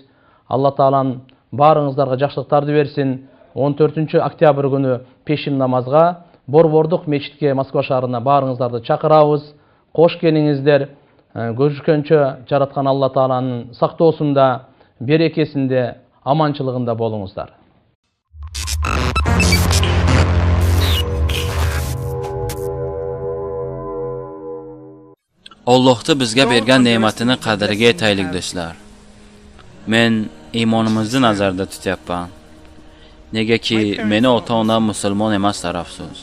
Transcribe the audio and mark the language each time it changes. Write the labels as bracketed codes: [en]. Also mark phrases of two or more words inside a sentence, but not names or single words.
[ky] Алла Таалам баарыңыздарга жакшылыктарды берсин. 14 октябрь күнү пешин намазга Борбордук мечитке Москва шаарына баарыңыздарды чакырабыз. Кош келиңиздер. Көрүшкөнчө жараткан Алла Тааланын сактоосунда, берекесинде, аманчылыгында болуңуздар. [uz] Allohda bizga bergan ne'matini qadriga yetaylik do'stlar. Men iymonimizni nazarda tutyapman. Negaki meni ota-onam musulmon emas afsus.